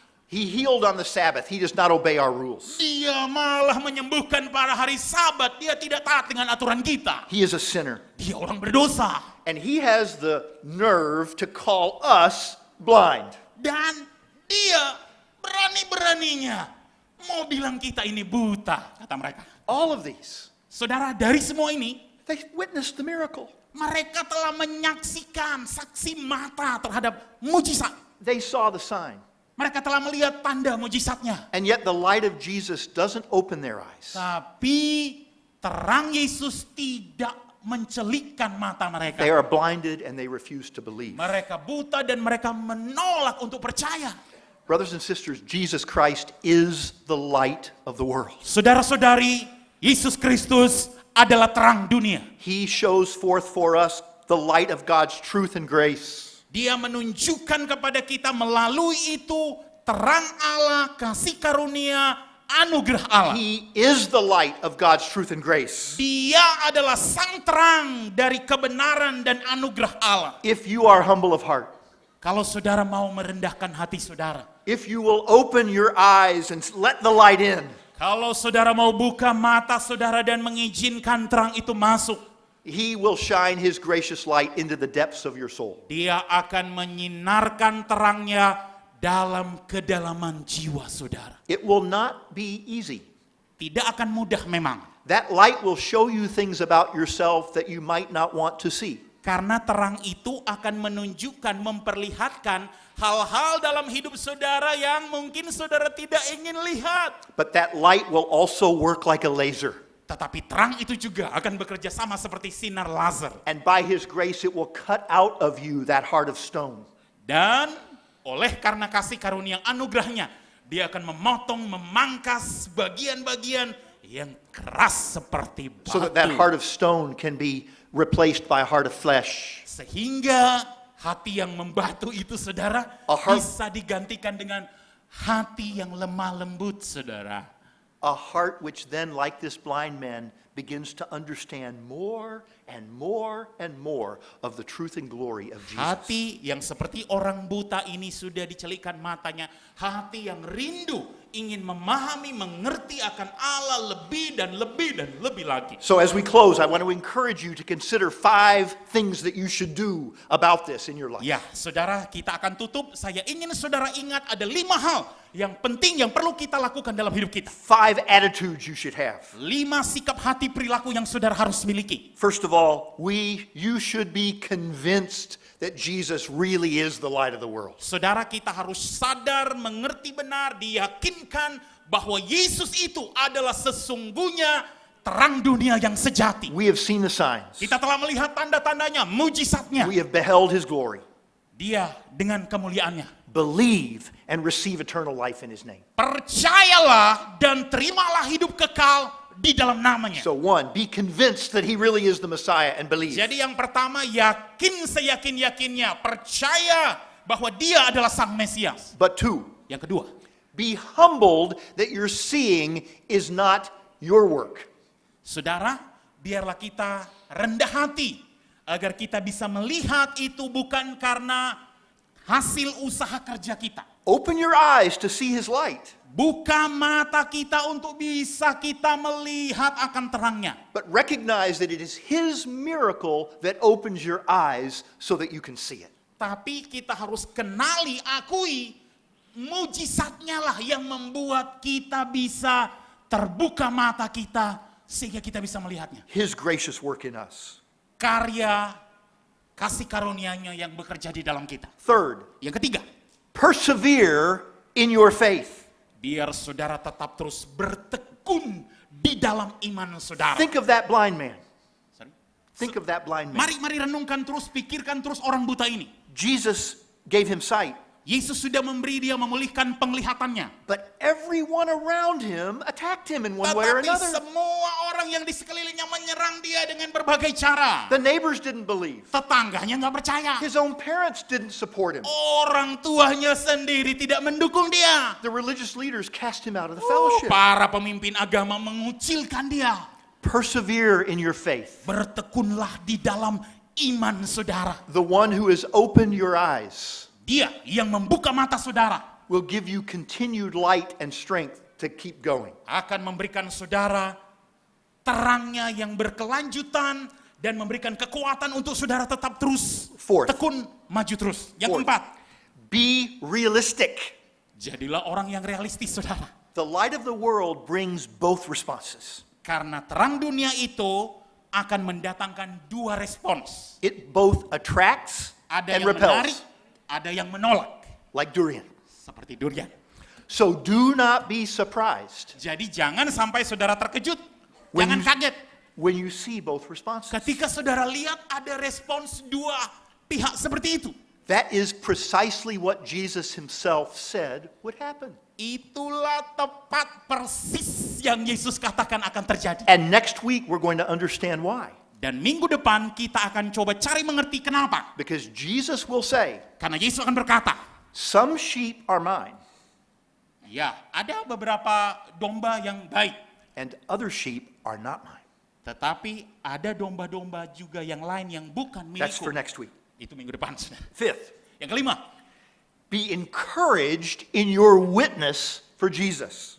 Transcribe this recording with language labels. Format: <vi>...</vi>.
<en>He healed on the Sabbath. He does not obey our rules.</en> <id>Dia malah menyembuhkan pada hari Sabat. Dia tidak taat dengan aturan kita.</id> <en>He is a sinner.</en> <id>Dia orang berdosa.</id> <en>And he has the nerve to call us blind.</en> <id>Dan dia berani-beraninya mau bilang kita ini buta, kata mereka.</id> <en>All of these,</en> <id>Saudara, dari semua ini,</id> <en>they witnessed the miracle.</en> <id>mereka telah menyaksikan saksi mata terhadap mujizat.</id> <en>They saw the sign.</en> <id>Mereka telah melihat tanda mujizatnya.</id> <en>And yet the light of Jesus doesn't open their eyes.</en> <id>Tapi terang Yesus tidak mencelikkan mata mereka.</id> <en>They are blinded and they refuse to believe.</en> <id>Mereka buta dan mereka menolak untuk percaya.</id> <en>Brothers and sisters, Jesus Christ is the light of the world.</en> <id>Saudara-saudari, Yesus Kristus adalah terang dunia.</id> <en>He shows forth for us the light of God's truth and grace.</en> <id>Dia menunjukkan kepada kita melalui itu terang Allah, kasih karunia, anugerah Allah.</id> <en>He is the light of God's truth and grace.</en> <id>Dia adalah sang terang dari kebenaran dan anugerah Allah.</id> <en>If you are humble of heart,</en> <id>Kalau saudara mau merendahkan hati saudara,</id> <en>if you will open your eyes and let the light in,</en> <id>kalau saudara mau buka mata saudara dan mengizinkan terang itu masuk,</id> <en>He will shine His gracious light into the depths of your soul.</en> <id>Dia akan menyinarkan terangnya dalam kedalaman jiwa saudara.</id> <en>It will not be easy.</en> <id>Tidak akan mudah memang.</id> <en>That light will show you things about yourself that you might not want to see.</en> <id>Karena terang itu akan menunjukkan, memperlihatkan hal-hal dalam hidup saudara yang mungkin saudara tidak ingin lihat.</id> <en>But that light will also work like a laser.</en> <id>Tetapi terang itu juga akan bekerja sama seperti sinar laser.</id> <en>And by His grace, it will cut out of you that heart of stone.</en> <id>Dan oleh karena kasih karunia anugerahnya, dia akan memotong, memangkas bagian-bagian yang keras seperti batu.</id> <en>So that that heart of stone can be replaced by a heart of flesh.</en> <id>Sehingga hati yang membatu itu, saudara,</id> <en>A heart-</en> <id>bisa digantikan dengan hati yang lemah lembut, saudara.</id> <en>A heart which then, like this blind man, begins to understand more and more and more of the truth and glory of Jesus.</en> <id>Hati yang seperti orang buta ini sudah dicelikkan matanya. Hati yang rindu ingin memahami, mengerti akan Allah lebih dan lebih dan lebih lagi.</id> <en>So as we close, I want to encourage you to consider 5 things that you should do about this in your life.</en> <id>Ya, saudara, kita akan tutup. Saya ingin saudara ingat ada 5 hal yang penting yang perlu kita lakukan dalam hidup kita.</id> <en>5 attitudes you should have.</en> <id>5 sikap hati perilaku yang saudara harus miliki.</id> <en>First of all, you should be convinced that Jesus really is the light of the world.</en> <id>Saudara, kita harus sadar, mengerti benar, diyakinkan bahwa Yesus itu adalah sesungguhnya terang dunia yang sejati.</id> <en>We have seen the signs.</en> <id>Kita telah melihat tanda-tandanya, mujizatnya.</id> <en>We have beheld His glory.</en> <id>Dia dengan kemuliaannya.</id> <en>Believe and receive eternal life in His name.</en> <id>Percayalah dan terimalah hidup kekal di dalam namanya.</id> <en>So 1, be convinced that He really is the Messiah and believe.</en> <id>Jadi yang pertama, yakin seyakin-yakinnya, percaya bahwa dia adalah sang Mesias.</id> <en>But 2,</en> <id>Yang kedua,</id> <en>be humbled that you're seeing is not your work.</en> <id>saudara, biarlah kita rendah hati agar kita bisa melihat itu bukan karena hasil usaha kerja kita.</id> <en>Open your eyes to see His light,</en> <id>Buka mata kita untuk bisa kita melihat akan terangnya.</id> <en>but recognize that it is His miracle that opens your eyes so that you can see it.</en> <id>Tapi kita harus kenali, akui, mujizatnya lah yang membuat kita bisa terbuka mata kita sehingga kita bisa melihatnya.</id> <en>His gracious work in us.</en> <id>Karya kasih karunia-Nya yang bekerja di dalam kita.</id> <en>3,</en> <id>Yang ketiga,</id> <en>persevere in your faith.</en> <id>biar saudara tetap terus bertekun di dalam iman saudara.</id> <en>Think of that blind man. Sorry. Think of that blind man.</en> <id>Mari renungkan terus, pikirkan terus orang buta ini.</id> <en>Jesus gave him sight,</en> <id>Yesus sudah memberi dia, memulihkan penglihatannya.</id> <en>but everyone around him attacked him in one way or another.</en> <id>semua orang yang di sekelilingnya menyerang dia dengan berbagai cara.</id> <en>The neighbors didn't believe.</en> <id>Tetangganya nggak percaya.</id> <en>His own parents didn't support him.</en> <id>Orang tuanya sendiri tidak mendukung dia.</id> <en>The religious leaders cast him out of the Oh, fellowship.</en> <id>para pemimpin agama mengucilkan dia.</id> <en>Persevere in your faith.</en> <id>Bertekunlah di dalam iman saudara.</id> <en>The one who has opened your eyes</en> <id>Dia yang membuka mata saudara</id> <en>will give you continued light and strength to keep going.</en> <id>akan memberikan saudara terangnya yang berkelanjutan dan memberikan kekuatan untuk saudara tetap terus</id> <en>Fourth.</en> <id>tekun maju terus. Yang</id> <en>Fourth.</en> <id>keempat,</id> <en>Be realistic.</en> <id>jadilah orang yang realistis saudara.</id> <en>The light of the world brings both responses.</en> <id>Karena terang dunia itu akan mendatangkan 2 respons.</id> <en>It both attracts</en> <id>Ada</id> <en>and</en> <id>yang menarik,</id> <en>repels,</en> <id>ada yang menolak.</id> <en>like durian.</en> <id>Seperti durian.</id> <en>So do not be surprised</en> <id>Jadi jangan sampai saudara terkejut.</id> <en>When</en> <id>Jangan</id> <en>you-</en> <id>kaget.</id> <en>when you see both responses.</en> <id>Ketika saudara lihat ada respons 2 pihak seperti itu.</id> <en>That is precisely what Jesus himself said would happen.</en> <id>Itulah tepat persis yang Yesus katakan akan terjadi.</id> <en>And next week we're going to understand why.</en> <id>Dan minggu depan kita akan coba cari mengerti kenapa.</id> <en>Because Jesus will say,</en> <id>Karena Yesus akan berkata,</id> <en>some sheep are mine</en> <id>ya ada beberapa domba yang baik.</id> <en>and other sheep are not mine.</en> <id>Tetapi ada domba-domba juga yang lain yang bukan</id> <en>That's for</en> <id>milikku.</id> <en>next week.</en> <id>Itu minggu depan. Saudara.</id> <en>5th,</en> <id>Yang kelima,</id> <en>be encouraged in your witness for Jesus.</en>